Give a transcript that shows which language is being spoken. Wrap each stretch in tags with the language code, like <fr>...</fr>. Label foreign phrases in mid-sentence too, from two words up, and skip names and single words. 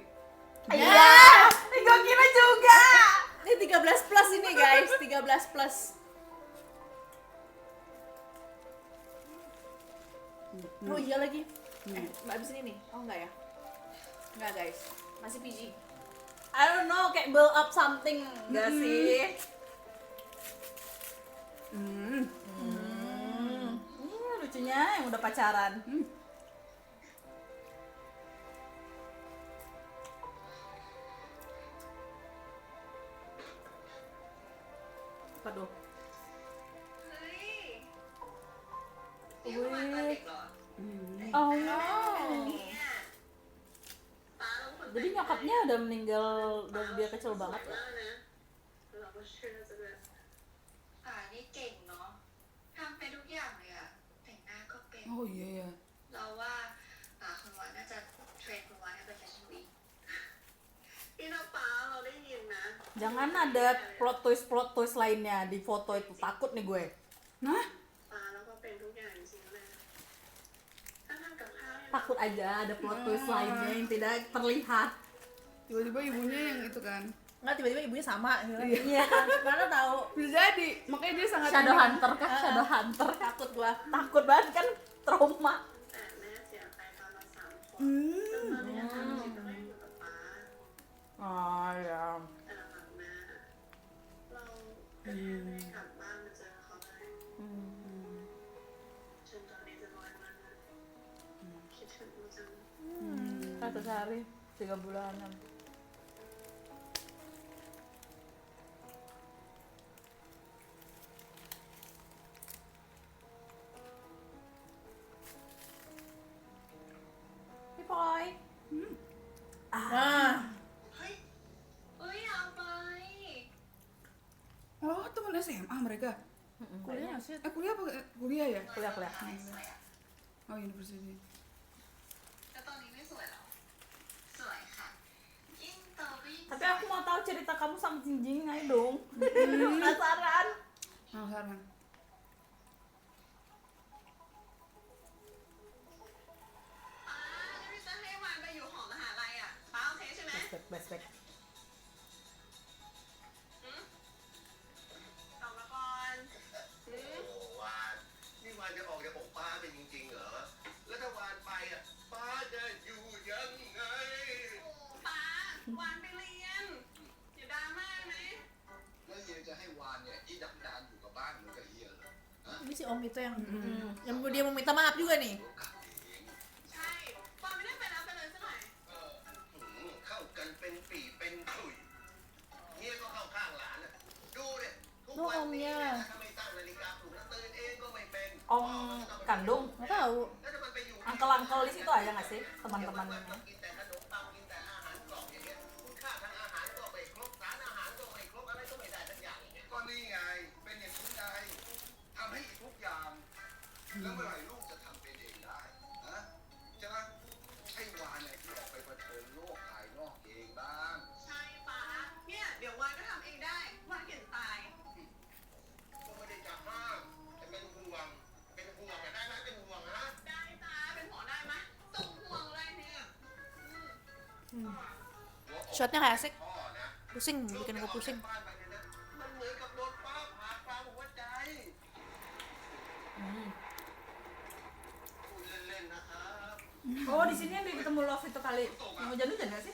<id>Ya. Gue kira juga. Ini 13 plus ini guys, 13 plus. Oh iya lagi. Abis ini nih. Oh enggak ya? Enggak guys. Masih PG.</id> <en>I don't know,</en> <id>kayak</id> <en>build up something</en> <id>nggak sih? Lucunya yang udah pacaran. Aduh.</id> <th>เฮ้ยนี่คือมาตอนเด็กเหรอ</th> <id>Oh.</id> <th>เนี่ยป้าต้องคน</th> <id>Jadi nyokapnya udah meninggal dari dia kecil banget ya?</id> <th>นะเราก็เชื่อจะแบบป่านี่เก่งเนาะทำเป็นทุกอย่างเลยอะแต่งหน้าก็เป็น</th> <id>Oh iya ya.</id> <th>เราว่าคุณวานน่าจะเทรนคุณวานให้เป็นแฟชั่นวีคพี่น้าป้าเราได้ยินนะ</th> <id>Jangan ada</id> <en>plot twist</en> <id>lainnya di foto itu. Takut nih gue. Nah,</id> <th>ป้าแล้วก็เป็นทุกอย่างจริงๆเลยถ้าทำกับข้าวเนี่ย</th> <id>Takut aja ada</id> <en>plot twist</en> <id>lainnya yang tidak terlihat. tiba-tiba ibunya yang itu kan. Enggak, tiba-tiba ibunya sama. Iya kan? Mana tahu? Bisa jadi, makanya dia sangat Shadow Hunter kan? Shadow Hunter. Takut gua. Takut banget kan? Trauma.</id> <th>แต่แม่เสียไปตอนเรา3 ขวบซึ่งตอนนี้ทำชีวิตก็ไม่อยู่กับป้า</th> <id>Oh ya.</id> <th>แต่หลังๆมาเราก็แค่ไม่ได้กลับบ้านมาเจอเขาเลยจนตอนนี้จะ100 วันแล้วคิดถึงจัง</th> <id>Satu hari 3 bulanan.</id> <en>Hey boy.</en> <id>Nah,</id> <th>เฮ้ยอยากไป</th> <id>Oh, teman SMA mereka. kuliah nggak sih? Kuliah apa? Kuliah ya? Kuliah.</id> <th>สวยอะ</th> <en>Oh, university.</en> <th>แต่ตอนนี้ไม่สวยแล้วสวยค่ะ</th> <id>cerita kamu sama Jingjing, ayo dong. Penasaran. Penasaran.</id> <th>พี่จะให้วานไปอยู่หอมหาลัยอ่ะป้าโอเคใช่ไหม</th> <en>Back.</en> <th>ตอบมาก่อนหืม โอ้วานนี่วานจะออกจากอกป้าเป็นจริงๆเหรอ แล้วถ้าวานไปอ่ะป้าจะอยู่ยังไง ป้าวานไปเรียนอย่าดราม่าไหม แล้วเฮียจะให้วานเนี่ยที่ดักดานอยู่กับบ้านเหมือนกับเฮียเหรอฮะ</th> <id>Ini si Om itu yang dia mau minta maaf juga nih.</id> <th>รู้กลับเอง ใช่วานไม่ได้เป็นแล้วไปเลยซะหน่อย เข้ากันเป็นปีเป็นขุยเฮียก็เข้าข้างหลานอ่ะดูเนี่ยทุกวันนี้เนี่ยถ้าไม่ตั้งนาฬิกาปลุกแล้วตื่นเองก็ไม่เป็น</th> <id>Om kandung, Nggak tahu.</id> <th>แล้วถ้ามันไปอยู่</th> <id>uncle-uncle di situ aja nggak sih teman-temannya?</id> <th>กินแต่ขนมปังกินแต่อาหารกล่องอย่างเงี้ยคุณค่าทางอาหารก็ไม่ครบสารอาหารก็ไม่ครบอะไรก็ไม่ได้ทั้งอย่างอย่างเงี้ยก็นี่ไงเป็นอย่างนี้ไงทำให้ทุกอย่างแล้วเมื่อไหร่ลูกจะทำเป็นเองได้ฮะใช่ไหมให้วานเนี่ยที่ออกไปเผชิญโลกภายนอกเองบ้าง ใช่ป้าเนี่ยเดี๋ยววานก็ทำเองได้วานเก่งตาย ก็ไม่ได้จะห้ามแต่เป็นห่วงอะได้ไหมเป็นห่วงนะ ได้จ้าเป็นหัวได้ไหมส่งห่วงเลยเนี่ย</th> <id>Shotnya kayak asik.</id> <th>พ่อนะ</th> <id>Pusing, bikin gue pusing.</id> <th>บ้านไปเนี่ยนะมันเหมือนกับโดนฟ้าผ่ากลางหัวใจพูดเล่นๆนะครับ</th> <id>Oh, di sini yang ketemu Love itu kali. Yang hujan-hujan nggak sih?</id>